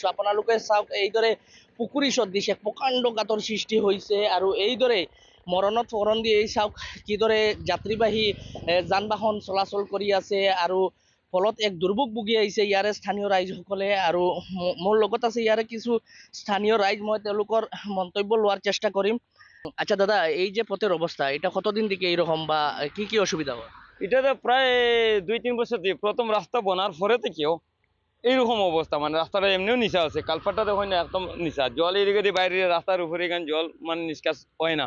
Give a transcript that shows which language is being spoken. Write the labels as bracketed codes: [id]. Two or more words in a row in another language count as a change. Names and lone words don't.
[as] আপোনালোকে চাওক, এইদৰে পুখুৰী সদৃশ এক প্ৰকাণ্ড গাঁতৰ সৃষ্টি হৈছে আৰু এইদৰে মৰণত ফৰণ দি এই চাওক কিদৰে যাত্ৰীবাহী যান বাহন চলাচল কৰি আছে। আৰু ফলত এক দুৰ্ভোগ ভুগি আহিছে ইয়াৰে স্থানীয় ৰাইজসকলে। আৰু মোৰ লগত আছে ইয়াৰে কিছু স্থানীয় রাইজ, মই তেওঁলোকৰ মন্তব্য লোৱাৰ চেষ্টা কৰিম। [bn] আচ্ছা দাদা, এই যে পথের অবস্থা, এটা কতদিন থেকে এইরকম বা কি কি অসুবিধা হয়? এটা তো প্রায় 2-3 বছর দিয়ে প্রথম রাস্তা বনার পরে থেকেও এইরকম অবস্থা, মানে রাস্তাটা এমনিও নিচা আছে, কালপাটটা দেখো না একদম নিচা, জল এদিকে বাইরে রাস্তার উপরে এখানে জল মানে নিষ্কাশ হয় না।